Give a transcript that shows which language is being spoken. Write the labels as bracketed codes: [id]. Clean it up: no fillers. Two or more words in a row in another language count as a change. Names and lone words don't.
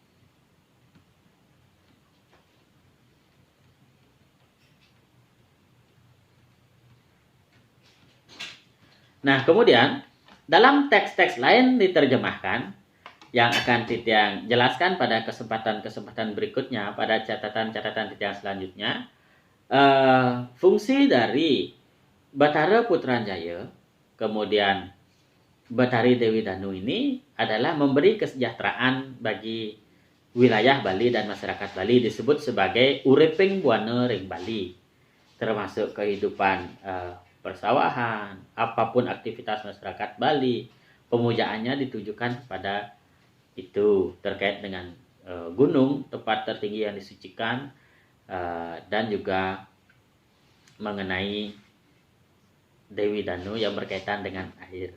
[id] Nah, kemudian dalam teks-teks lain diterjemahkan yang akan Titiang jelaskan pada kesempatan-kesempatan berikutnya, pada catatan-catatan Titiang selanjutnya. Fungsi dari Betara Putranjaya kemudian Betari Dewi Danu ini adalah memberi kesejahteraan bagi wilayah Bali dan masyarakat Bali, disebut sebagai [ban] uriping buana ring Bali, [id] termasuk kehidupan persawahan, apapun aktivitas masyarakat Bali, pemujaannya ditujukan kepada itu, terkait dengan gunung, tempat tertinggi yang disucikan, dan juga mengenai Dewi Danu yang berkaitan dengan air.